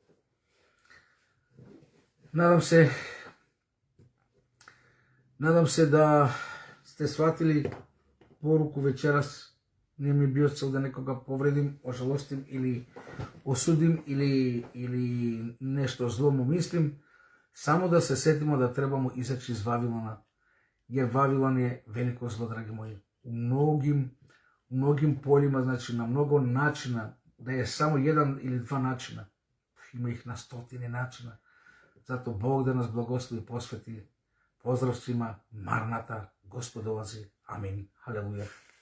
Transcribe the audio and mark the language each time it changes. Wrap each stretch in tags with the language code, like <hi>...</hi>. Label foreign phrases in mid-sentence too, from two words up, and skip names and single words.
<sr>Надам се да сте сватили поруку вечерас. Не ми био цел да некога повредим, ожалостим или осудим или нешто зло му мислим. Само да се сетимо да требамо изачи из Вавилона. Јер Вавилон е велико зло, драги мои. У многим полима, значи на много начина, да е само еден или два начина. Има их на стотини начина. Зато Бог да нас благослови и посвети. Поздрав свима, Марната, Господ долази. Амин. Халелуја.</sr>